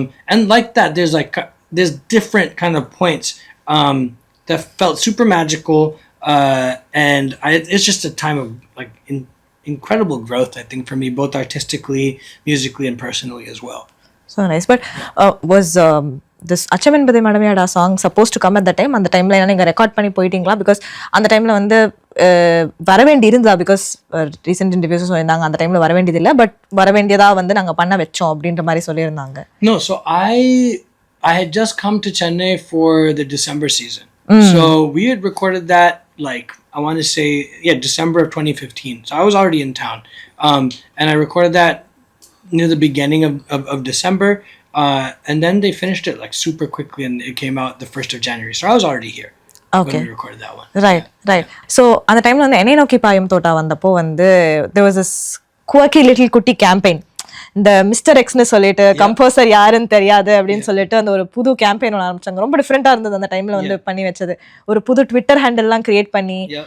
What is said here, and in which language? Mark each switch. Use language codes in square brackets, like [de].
[en] And like that, there's different kind of points that felt super magical. And it's just a time of like incredible growth, I think, for me, both artistically, musically, and personally as well. So nice. But was this Achaman Bade Madamiyada song supposed to come at that time? And the timeline [ta] நீங்க record பண்ணி போயிட்டீங்களா? Because அந்த டைம்ல வந்து வர வேண்டி இருந்தா, because recent interviews சொல்லியிருந்தாங்க அந்த டைம்ல வர வேண்டியது இல்லை, பட் வர வேண்டியதா வந்து நாங்க பண்ண வச்சோம் அப்படின்ற மாதிரி சொல்லியிருந்தாங்க. [en] No, so I had just come to Chennai for the December season. So we had recorded that like I want to say December of 2015. So I was already in town. And I recorded that near the beginning of December. And then they finished it like super quickly, and it came out the 1st of January. So I was already here. Okay. When we recorded that one. Right. [ta] So அந்த டைம்ல வந்து என்னை நோக்கி பாயும் தோட்டா வந்தப்போ வந்து [en] there was this quirky little [ta] குட்டி campaign. இந்த மிஸ்டர் எக்ஸ்னு சொல்லிட்டு கம்போசர் யாருன்னு தெரியாது அப்படின்னு சொல்லிட்டு அந்த ஒரு புது கேம்பெயின் ஒன்று ஆரம்பிச்சாங்க. ரொம்ப டிஃப்ரெண்டா இருந்தது அந்த டைம்ல வந்து பண்ணி வச்சது. ஒரு புது ட்விட்டர் ஹேண்டில் எல்லாம் கிரியேட் பண்ணி.